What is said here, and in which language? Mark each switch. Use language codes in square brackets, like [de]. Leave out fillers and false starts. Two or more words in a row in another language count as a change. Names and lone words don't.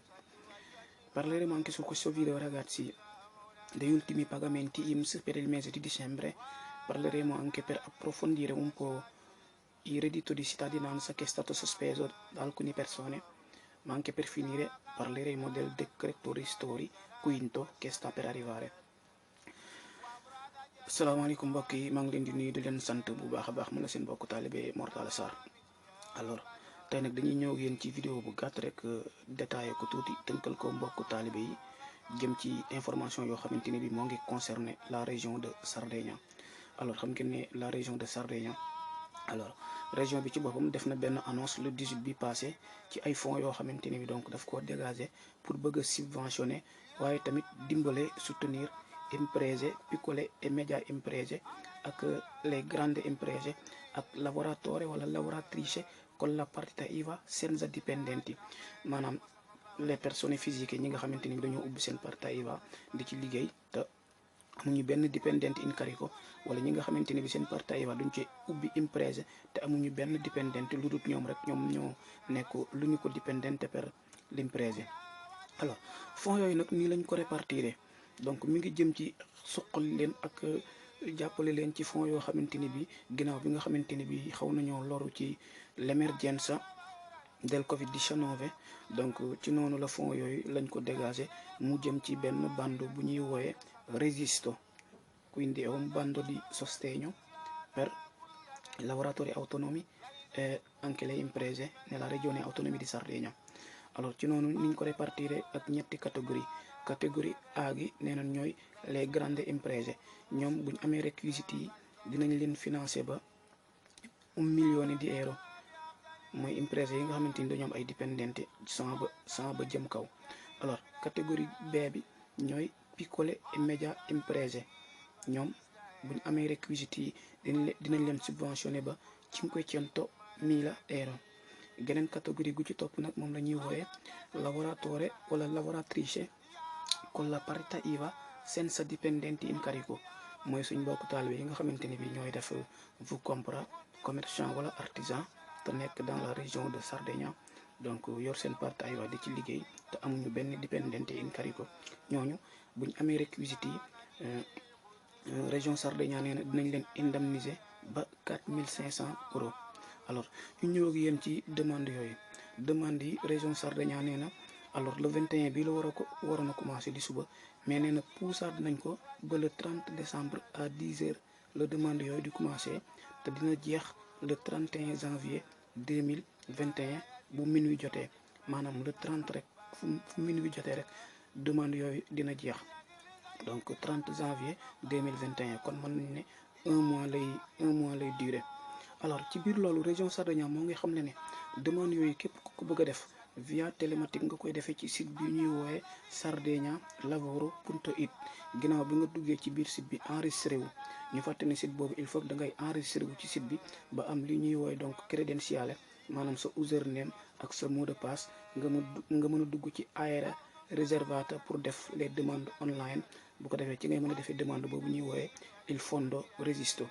[it] Parleremo anche su questo video ragazzi degli ultimi pagamenti INPS per il mese di dicembre. Parleremo anche per approfondire un po' il reddito di cittadinanza che è stato sospeso da alcune persone, ma anche per finire parleremo del decreto ristori quinto che sta per arrivare. [wo] Assalamualaikum mbokk yi, maa ngi leen di nuyu di leen sant bu baax a baax, mu la seen mbokk taalibe Mor Talla Sarr. Alors tey nag dañuy ñëw yéen ci vidéo bu gàtt rek détaillé ko tuuti tënkal ko mbokk taalibe yi jëm ci information yoo xamante ne bi moo ngi concerné [fr] la région de Sardegna. [wo] Alors xam ngeen ne [fr] la région de Sardegna, [wo] alors région bi ci boppam def na benn [fr] annonce le 18 [wo] bi passé ci ay fonds yoo xamante ne bi donc daf ko dégager pour bëgg a subventionner waaye tamit dimbale soutenir [it] imprese, piccole e media imprese [fr] ak les [it] grandes imprese ak lavoratore wala lavoratrice con la partita IVA senza dipendenti, [wo] maanaam [fr] les personnes physiques [wo] ñi nga xamante ni dañoo ubbi seen [it] partita IVA [wo] di ci liggéey te amuñu benn [it] dipendente in carico, [wo] wala ñi nga xamante ni bi seen [it] partita IVA [wo] duñ ci ubbi imprese te amuñu benn dipendente lu dul ñoom rek ñoom ñoo nekk [it] l'unico dipendente per l'imprese. [wo] Alors fonds yooyu nag nii lañ ko répartir, donc mi ngi jëm ci suqali leen ak jàppale leen ci fonds yoo xamante ni bi ginnaaw bi nga xamante ni bi xaw nañoo loru ci [it] l'emergenza del Covid-19, [wo] donc ci noonu la fonds yooyu lañ ko dégager mu jëm ci benn bando bu ñuy wooye Resisto, [it] quindi è un bando di sostegno per lavoratori autonomi e anche le imprese nella regione autonoma di Sardegna. [wo] Alors ci noonu niñ ko répartir ak ñetti catégorie A gi nee na ñooy [fr] les grandes [wo] imprese, ñoom buñ amee requisites yi dinañ leen financer ba 1 [it] million di euro, [wo] mooy imprese yi nga xamante ni dañoo am ay dipendenti 100 ba jëm kaw. Alors catégorie B bi ñooy [it] piccole e media imprese, [wo] ñoom buñ amee requisites yi dinañ leen subventionné ba 500.000 euro. Geneen catégorie gu ci topp nag moom la ñuy wooye [it] lavoratore [wo] wala [it] lavoratrice con la partita IVA senza dipendenti in carico, [wo] mooy suñ mbokk taalibe yi nga xamante ni bi ñooy def vous compra commerçant wala artisan te nekk [fr] dans la région de Sardegna, [wo] donc yor seen [it] partita IVA [wo] di ci liggéey te amuñu benn [it] dipendente in carico. [wo] ñooñu buñ amee requisites yi région Sardegna nee na dinañ leen indemniser ba 4.500 euros. Alors ñu ñëw ak yéen ci demande yooyu, demande yi région Sardegna nee na alors le 21 bi la waroon a commencé di suba, mais nee na poussaat nañ ko ba [fr] le 30 décembre à 10h [wo] la demande yooyu di commencé te dina jeex [fr] le 31 janvier 2021 [wo] bu minuit jotee, maanaam le 30 rek fu minuit jotee rek demande yooyu dina jeex, donc 30 janvier 2021 kon mën nañ ne [fr] un mois [wo] lay durer. Alors ci biir loolu région Sardegna moo ngi xam ne demande yooyu képp ku ko bëgg a def [fr] via télématique [wo] nga koy defee ci site bi ñuy woowe sardegnalavoro.it. ginnaaw bi nga duggee ci biir site bi enregistré wu, ñu fàtte ne site boobu [fr] il faut que [wo] da ngay enregistré wu ci site bi ba am li ñuy woowe donc crédentiale, maanaam sa username ak sa [fr] mot de passe [wo] nga mën a dugg ci [it] area riservata [wo] pour def [fr] les demandes online. [wo] bu ko defee ci ngay mën a defee demande boobu ñuy woowe [it] il fondo Resisto.